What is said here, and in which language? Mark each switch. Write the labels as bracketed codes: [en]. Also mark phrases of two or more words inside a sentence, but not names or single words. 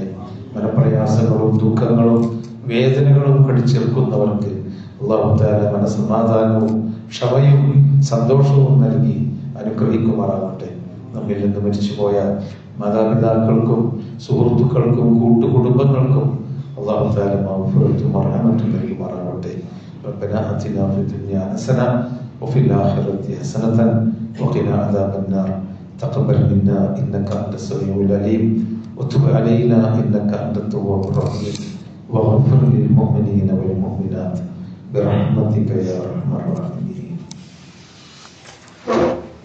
[ml] മനപ്രയാസങ്ങളും ദുഃഖങ്ങളും വേദനകളും കടിച്ചെടുക്കുന്നവർക്ക് അള്ളാഹു തആല മനസമാധാനവും ക്ഷമയും സന്തോഷവും നൽകി അനുഗ്രഹിക്കുമാറാവട്ടെ. നമ്മിൽ നിന്ന് മരിച്ചുപോയ മാതാപിതാക്കൾക്കും സുഹൃത്തുക്കൾക്കും കൂട്ടുകുടുംബങ്ങൾക്കും അള്ളാഹു തആല മഗ്ഫിറത്തും റഹ്മത്തും നൽകുമാറാവട്ടെ. [ar] ربنا آتنا في الدنيا حسنة وفي الآخرة حسنة وقنا عذاب النار. تقبل منا إنك أنت السميع العليم وتب علينا إنك أنت التواب الرحيم واغفر للمؤمنين والمؤمنات برحمتك يا أرحم الراحمين.